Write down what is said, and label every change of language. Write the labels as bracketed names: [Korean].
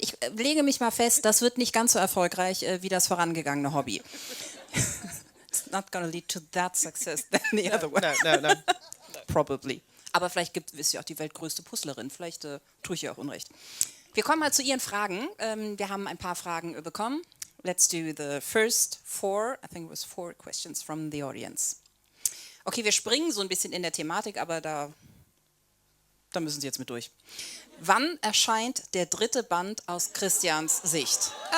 [German] Ich lege mich mal fest, das wird nicht ganz so erfolgreich wie das vorangegangene Hobby. [English] It's not gonna lead to that success than the other one. No. Probably. [German] Aber vielleicht ist sie auch die weltgrößte Puzzlerin. Vielleicht tue ich ihr auch Unrecht. Wir kommen mal zu Ihren Fragen. Wir haben ein paar Fragen bekommen. [English] Let's do the first four. I think it was 4 questions from the audience. [German] Okay, wir springen so ein bisschen in der Thematik, aber da müssen Sie jetzt mit durch. Wann erscheint der 3. Band aus Christians Sicht?